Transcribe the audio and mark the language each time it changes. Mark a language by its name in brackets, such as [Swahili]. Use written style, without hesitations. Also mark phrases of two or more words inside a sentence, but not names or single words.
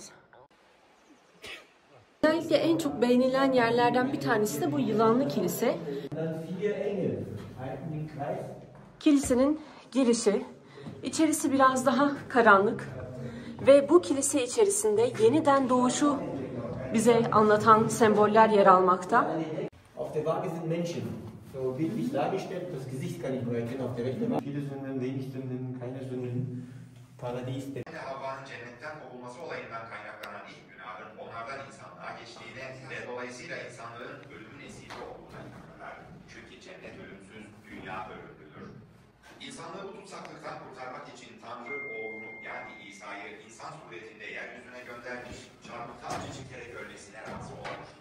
[Turkish] Özellikle en çok beğenilen yerlerden bir tanesi de bu yılanlı kilise. Kilisenin girişi, içerisi biraz daha karanlık ve bu kilise içerisinde yeniden doğuşu bize anlatan semboller yer almakta. [German] Auf der Waage sind Menschen, so bildlich dargestellt. Das Gesicht kann ich nur erkennen auf der rechten Waage. Viele Sünden, wenig Sünden, keine Sünden, Paradies. [Turkish] Havva'nın cennetten kovulması olayından kaynaklanan ilk günahın onlardan insanlığa geçtiğine ve dolayısıyla insanlığın ölümün esiri olduğuna inanırlar. Çünkü cennet ölümsüz, dünya ölümlüdür. İnsanlığı bu tutsaklıktan kurtarmak için Tanrı oğlunu yani İsa'yı insan suretinde yeryüzüne göndermiş, çarmıhta acı çekerek ölmesine razı olmuştur.